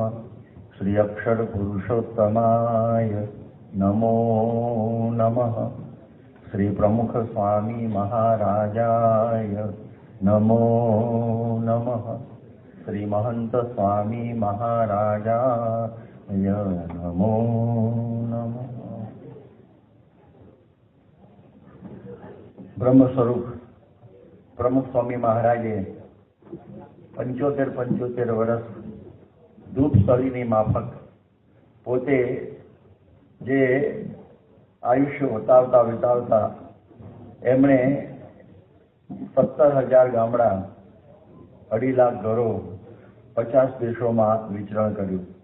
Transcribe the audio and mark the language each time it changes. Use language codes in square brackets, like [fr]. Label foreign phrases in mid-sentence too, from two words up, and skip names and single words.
[sa] श्री अक्षर पुरुषोत्तमाय नमो नमः। श्री प्रमुख स्वामी महाराजाय नमो नमः। श्री महंत स्वामी महाराजाय नमो नमः। [gu] બ્રહ્મ સ્વરૂપ પ્રમુખ સ્વામી મહારાજે 75 વર્ષ ધૂપસ્થળીની માફક પોતે જે આયુષ્ય વિતાવતા એમણે 17,000 ગામડા, 2.5 લાખ ઘરો, 50 દેશોમાં વિચરણ કર્યું.